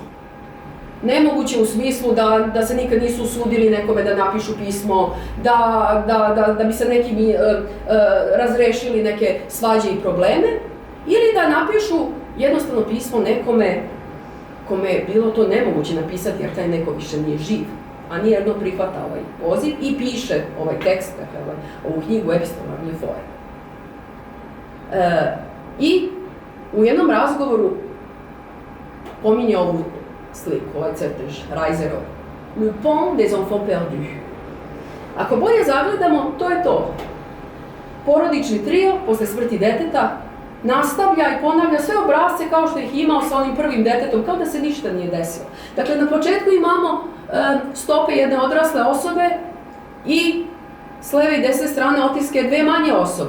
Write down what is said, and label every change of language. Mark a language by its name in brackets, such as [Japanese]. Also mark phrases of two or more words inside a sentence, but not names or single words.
[Serbian] Nemoguće u smislu da se nikad nisu usudili nekome da napišu pismo, da bi se nekim razrešili neke svađe i probleme, ili da napišu jednostavno pismo nekome kome je bilo to nemoguće napisati, jer taj neko više nije živ. Annie Ernaux prihvata ovaj poziv i piše ovaj tekst, dakle, ovu knjigu Epistolarne forme. I u jednom razgovoru pominje ovu sliku, ovaj crtež, Reiserov. Le pont des enfants perdus. Ako bolje zagledamo, to je to. Porodični trio, posle smrti deteta, nastavlja i ponavlja sve obrasce kao što ih imao sa onim prvim detetom, kao da se ništa nije desilo. Dakle, na početku imamo stope jedne odrasle osobe i s leve i desne strane otiske dve manje osobe.